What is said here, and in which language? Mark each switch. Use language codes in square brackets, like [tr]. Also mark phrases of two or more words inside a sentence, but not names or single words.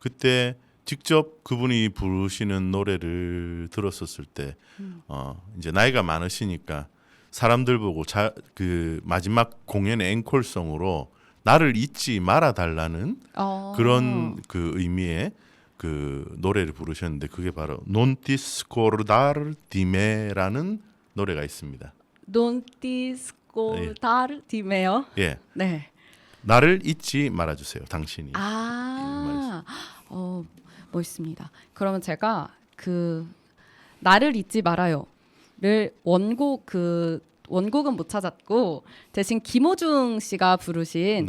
[ko] 그때 직접 그분이 부르시는 노래를 들었었을 때 이제 나이가 많으시니까 사람들 보고 그 마지막 공연의 앵콜송으로 나를 잊지 말아 달라는 그런 그 의미의 그 노래를 부르셨는데 그게 바로 Non ti scordar di me라는 노래가 있습니다. Non ti scordar di me요. 예. 네. 나를 잊지 말아 주세요. 당신이. 멋있습니다. 그러면 제가 그 나를 잊지 말아요를 원곡은 못 찾았고 대신 김호중 씨가 부르신